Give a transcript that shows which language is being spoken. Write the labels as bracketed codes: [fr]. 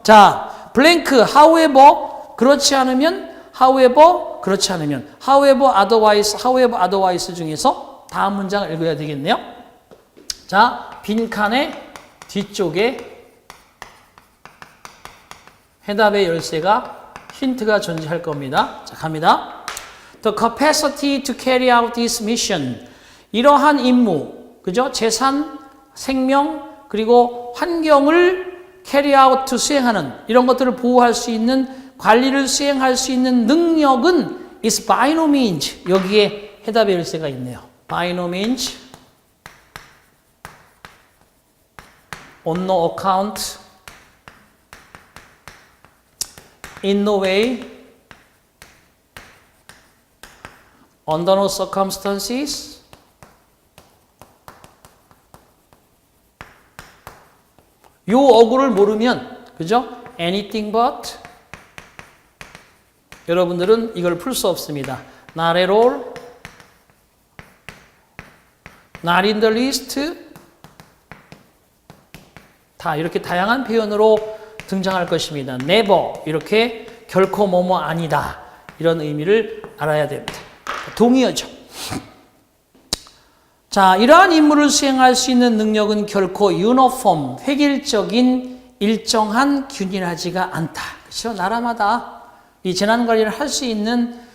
[ko] 자, 블랭크, however, 그렇지 않으면, however, 그렇지 않으면, however, otherwise 중에서 다음 문장을 읽어야 되겠네요. 자, 빈칸의 뒤쪽에 해답의 열쇠가, 힌트가 존재할 겁니다. 자, 갑니다. [en] The capacity to carry out this mission. [ko] 이러한 임무, 그죠? 재산, 생명, 그리고 환경을 carry out, 수행하는 이런 것들을 보호할 수 있는, 관리를 수행할 수 있는 능력은 [en] is by no means, [ko] 여기에 해답의 열쇠가 있네요. [en] by no means, on no account, in no way, under no circumstances, [ko] 요 어구를 모르면, 그죠? [en] anything but, [ko] 여러분들은 이걸 풀 수 없습니다. [en] not at all, not in the least, [ko] 다 이렇게 다양한 표현으로 등장할 것입니다. never, 이렇게 결코 뭐뭐 아니다, 이런 의미를 알아야 됩니다. 동의어죠. 자, 이러한 임무를 수행할 수 있는 능력은 결코 유니폼, 획일적인 일정한 균일하지가 않다. 그렇죠? 나라마다 이 재난관리를 할 수 있는